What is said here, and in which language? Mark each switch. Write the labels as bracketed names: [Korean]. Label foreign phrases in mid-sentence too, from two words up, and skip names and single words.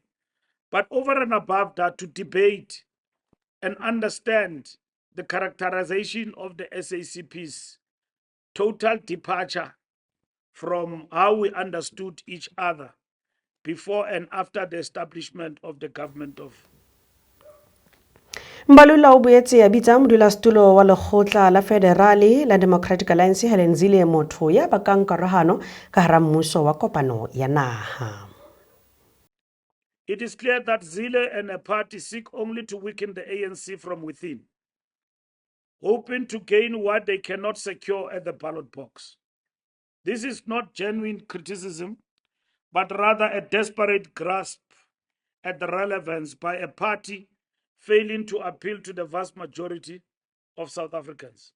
[English] But over and above that, to debate and understand the characterization of the SACP's total departure from how we understood each other before and after the establishment of the government of. [Southern Sotho] Mbalula o boetse a bitsa modulasetulo wa lekgotla la federale la Democratic Alliance Helen Zille motho ya bakang karahano ka hara mmuso wa kopano ya naha. [English] It is clear that Zille and her party seek only to weaken the ANC from within, hoping to gain what they cannot secure at the ballot box. This is not genuine criticism, but rather a desperate grasp at the relevance by a party failing to appeal to the vast majority of South Africans.